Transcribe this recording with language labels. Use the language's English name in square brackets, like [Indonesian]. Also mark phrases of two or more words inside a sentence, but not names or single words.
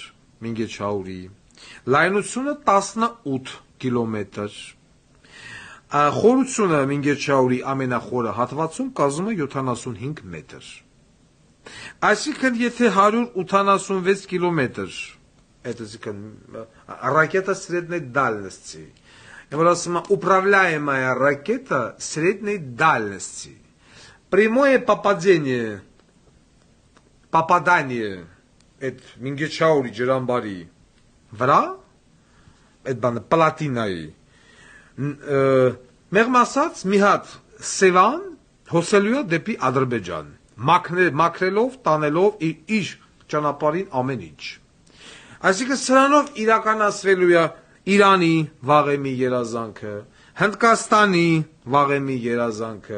[Armenian] Մինգեչաուրի, լայնությունը 18 կիլոմետր։ Խորությունը Մինգեչաուրի ամենախորը հատվածում կազմում է 75 մետր։ Այսինքն եթե 186 կիլոմետր, այսինքն [Russian] ракета средней дальности, [Armenian] որ ասում է [Russian] управляемая ракета средней дальности, прямое попадание [Armenian] այդ Մինգեչաուրի ջրամբարի վրա, այդ բանը պլատինայի, մեղմ ասած մի հատ Սևան հոսելու է դեպի Ադրբեջան, մաքրելով, տանելով իր ճանապարհին ամեն ինչ։ Այսինքն սրանով իրականացվելու է Իրանի վաղեմի երազանքը, Հնդկաստանի վաղեմի երազանքը,